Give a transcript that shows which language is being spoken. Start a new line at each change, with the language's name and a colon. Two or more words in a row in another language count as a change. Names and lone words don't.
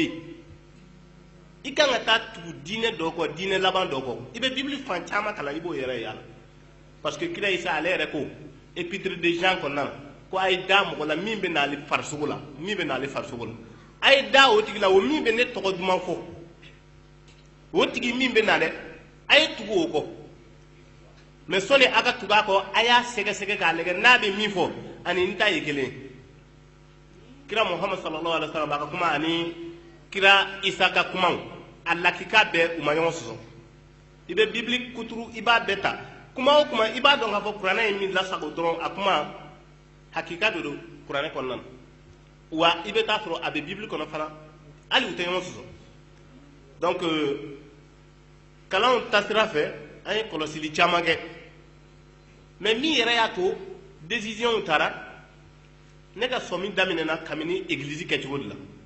Bambara: yen i kan ka taa tugu diinɛ dɔ kɔ diinɛ laban dɔ kɔ i bɛ bibili fan caman kalan i b'o yɛrɛ ye a la
French: parce que
Bambara: kira Isa ale yɛrɛ ko
French: épître de Jean
Bambara: kɔnɔna na ko a ye da mɔgɔ la min bɛ n'ale farisogo la min bɛ n'ale farisogo la a ye da o tigi la o min bɛ ne tɔgɔ duman fɔ o tigi min bɛ na dɛ a ye tugu o kɔ mais sɔni a ka tugu a kɔ a y'a sɛgɛsɛgɛ k'a lajɛ n'a bɛ min fɔ ani n ta ye kelen kira Muhammad
Arabic: صلى الله عليه وسلم
Bambara: a ka kuma ani kira Isa ka kumaw a lakika bɛɛ u ma ɲɔgɔn sɔsɔ i bɛ bibili kuturu i b'a bɛɛ ta kuma o kuma i b'a dɔn k'a fɔ kuranɛ ye min lasago dɔrɔn a kuma hakika de don kuranɛ kɔnɔna na wa i bɛ taa sɔrɔ a bɛ bibili kɔnɔ fana hali u tɛ ɲɔgɔn sɔsɔ donc kalanw taasira fɛ an ye kɔlɔsili caman kɛ mais min yɛrɛ y'a to décision taara ne ka sɔmi daminɛna kabini église kɛcogo de la